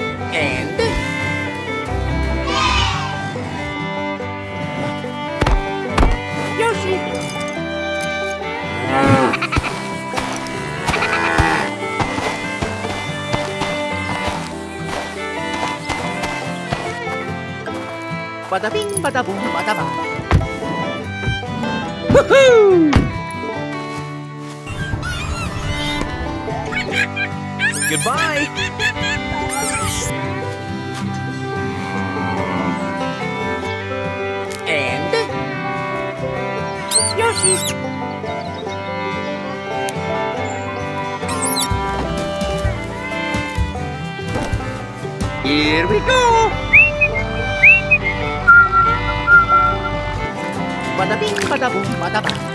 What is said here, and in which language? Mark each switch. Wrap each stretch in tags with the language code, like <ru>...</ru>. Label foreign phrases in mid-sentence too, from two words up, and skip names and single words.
<en>And Yoshi. Bada bing, bada boom, bada ba. Woohoo! Goodbye. And Yoshi. Here we go. Bada bing, bada boom, bada ba.</en>